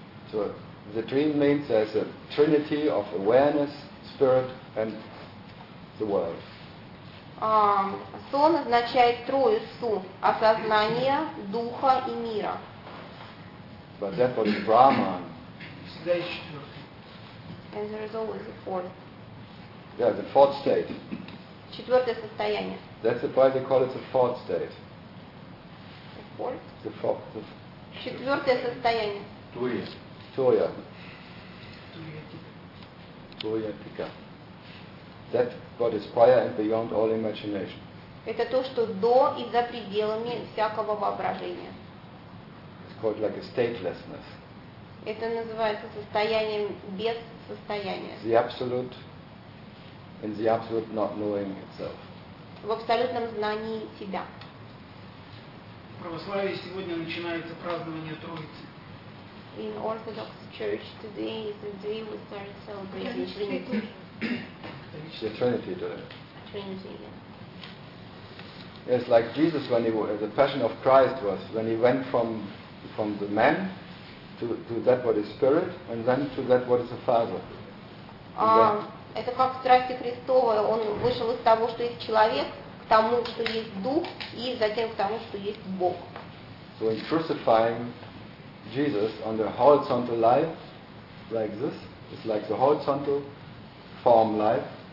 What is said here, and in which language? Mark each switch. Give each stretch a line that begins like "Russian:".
English: So the dream means there's a trinity of awareness, spirit, and the world.
Russian: Сон означает троицу осознания, духа и мира.
English: But that was Brahman. And there is always a fourth. Yeah, the fourth state.
Russian: Четвертое состояние.
English: That's why they call it the fourth state. The fourth? The fourth. The
Russian: четвертое состояние. Туя. Туя тика.
English: That what is prior and beyond all imagination.
Russian: Это то, что до и за пределами всякого воображения.
English: It's called like a statelessness.
Russian: Это называется состоянием без состояния.
English: The absolute. In the absolute not knowing itself.
Russian: В абсолютном знании себя. В православии сегодня начинается празднование Троицы.
English: In Orthodox Church today is the day we start celebrating Trinity. The Trinity today. Trinity. Yeah. It's like Jesus when the Passion of Christ was when he went from the man to that what is spirit and then to that what is the Father.
Russian: Это как в страсти Христовой, он вышел из того, что есть человек, к тому, что есть Дух, и затем к тому, что есть Бог.
English: So in crucifying Jesus on the horizontal life, like this, it's like the horizontal form life.